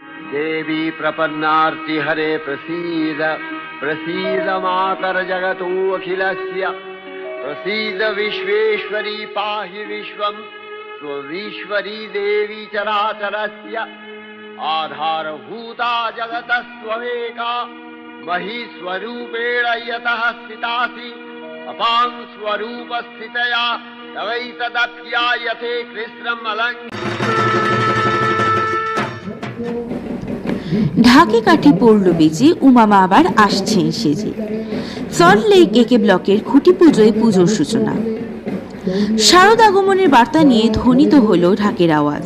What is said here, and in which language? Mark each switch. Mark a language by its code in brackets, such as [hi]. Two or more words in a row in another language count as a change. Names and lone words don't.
[sa] देवी प्रपन्नार्ति हरे प्रसीद प्रसीद मातर जगतो अखिलस्य प्रसीद विश्वेश्वरी पाहि विश्वं स्वविश्वरी देवी चराचरस्य आधारभूता जगतस्त्वमेका महीस्वरूपेण यतः स्थितासि अपां स्वरूपस्थितया तवैतदप्यायते कृष्णम् [bn] ঢাকে কাঠি পড়ল বেজে উমামা আবার আসছেন সেজে। সল্ট লেক একে ব্লকের খুঁটি পুজোয় পুজোর সূচনা। শারদ আগমনের বার্তা নিয়ে ধ্বনিত হলো ঢাকের আওয়াজ।